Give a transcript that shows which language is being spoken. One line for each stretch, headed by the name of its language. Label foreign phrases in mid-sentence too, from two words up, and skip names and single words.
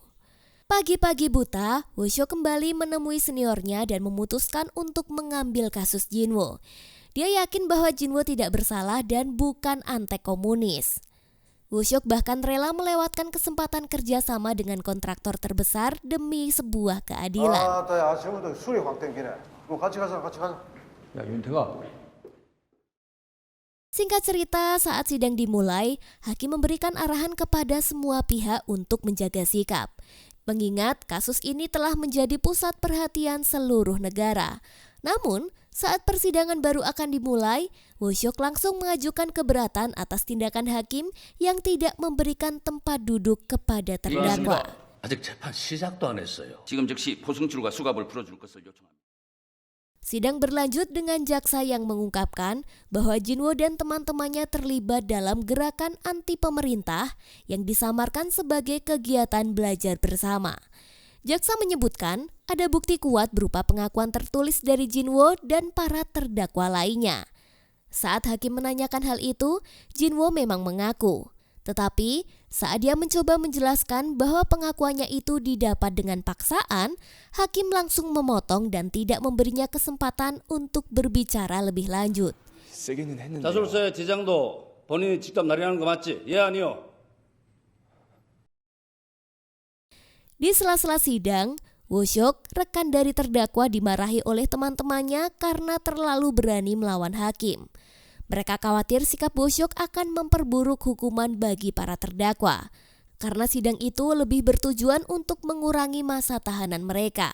Indonesian: Pagi-pagi buta, Woo-syok kembali menemui seniornya dan memutuskan untuk mengambil kasus Jin-woo. Dia yakin bahwa Jin-woo tidak bersalah dan bukan antek komunis. Woo-seok bahkan rela melewatkan kesempatan kerjasama dengan kontraktor terbesar demi sebuah keadilan.
Korean: 야, 지금부터 술이 확 땡기네. 그럼 같이 가자. 야, 윤태가.
Indonesian: Singkat cerita, saat sidang dimulai, hakim memberikan arahan kepada semua pihak untuk menjaga sikap. Mengingat kasus ini telah menjadi pusat perhatian seluruh negara. Namun, saat persidangan baru akan dimulai, Woo-seok langsung mengajukan keberatan atas tindakan hakim yang tidak memberikan tempat duduk kepada terdakwa.
Korean: 아직 재판 시작도 안 했어요. 지금 즉시 포승줄과 수갑을 풀어줄 것을 요청합니다.
Indonesian: Sidang berlanjut dengan jaksa yang mengungkapkan bahwa Jinwoo dan teman-temannya terlibat dalam gerakan anti pemerintah yang disamarkan sebagai kegiatan belajar bersama. Jaksa menyebutkan ada bukti kuat berupa pengakuan tertulis dari Jinwoo dan para terdakwa lainnya. Saat hakim menanyakan hal itu, Jinwoo memang mengaku. Tetapi saat dia mencoba menjelaskan bahwa pengakuannya itu didapat dengan paksaan, hakim langsung memotong dan tidak memberinya kesempatan untuk berbicara lebih lanjut.
Korean: 자술서의 지장도 본인이 직접 날인하는 거 맞지? 예, 아니요.
Indonesian: Di sela-sela sidang, Woo-seok, rekan dari terdakwa, dimarahi oleh teman-temannya karena terlalu berani melawan hakim. Mereka khawatir sikap Woo-seok akan memperburuk hukuman bagi para terdakwa, karena sidang itu lebih bertujuan untuk mengurangi masa tahanan mereka.